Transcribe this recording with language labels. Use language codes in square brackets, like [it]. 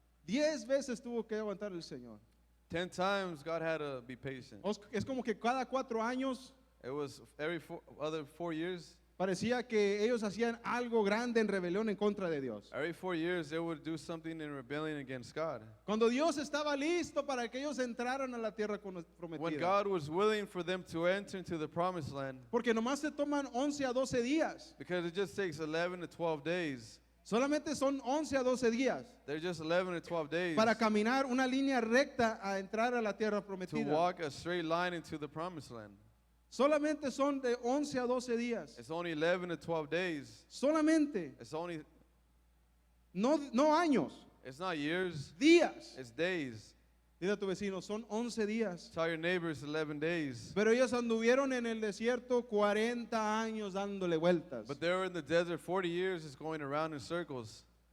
[es] 10 veces tuvo que aguantar el Señor. [en] 10 times God had to be patient. [es] Es como que cada 4 años [en] It was every other 4 years. [es] parecía que ellos hacían algo grande en rebelión en contra de Dios. [en] Every 4 years they would do something in rebellion against God. [es] Cuando Dios estaba listo para que ellos entraran a la tierra [en] When [es] prometida. [en] God was willing for them to enter into the promised land, [es] Porque nomás se toman 11 a 12 días. [en] because it just takes 11 to 12 days. [es] Solamente son 11 a 12 días [en] They're just 11 or 12 days [es] para caminar una línea recta a entrar a la tierra [en] to [es] prometida. [en] walk a straight line into the promised land. [es] Solamente son de 11 a 12 días. [en] It's only 11 to 12 days. [es] Solamente, [en] It's only, [es] no años, [en] it's not years, [es] días. [en] it's days. [es] Dile a tu vecino, son 11 días. [en] Tell your neighbors 11 days. [es] Pero ellos anduvieron en el desierto 40 años dándole vueltas. [en] But they were in the desert 40 years just going around in circles.